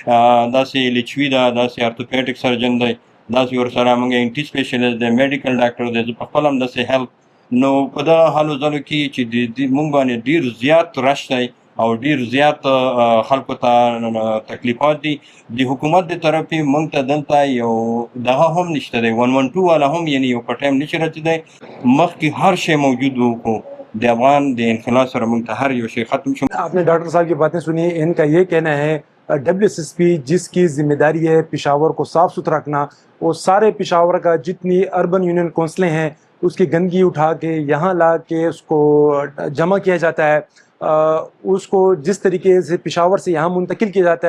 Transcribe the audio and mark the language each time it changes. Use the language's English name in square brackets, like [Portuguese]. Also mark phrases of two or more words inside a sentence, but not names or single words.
[Pashto] داسې لیچوي ده داسې [English] orthopedic surgeon [Pashto] دی داسې ورسره موږ انټي سپیشلیسټ دی [English] medical doctor [Pashto] دی زه په خپل هم داسې هیلپ نو په دغه حالو ځلو کې چې موږ باندې ډېر زیات رش دی او ډېر زیات خلکو ته تکلیفات دي د حکومت د طرفې موږ ته دلته یو دغه هم نشته دی 112 والا هم یعنې یو په ټایم نشي رسېدی مخکې هر شی موجود و خو د افغان د انقلاب سره موږ ته هر یو شی ختم شو [Urdu] آپ نے ڈاکٹر صاحب کی باتیں سنی ان کا یہ کہنا ہے WSSP جس کی ذمہ داری ہے پشاور کو صاف ستھرا رکھنا اور سارے پشاور کا جتنی اربن یونین کونسلیں ہیں اس کی گندگی اٹھا کے یہاں لا کے اس کو جمع کیا جاتا ہے اس کو جس طریقے سے پشاور سے یہاں منتقل کیا جاتا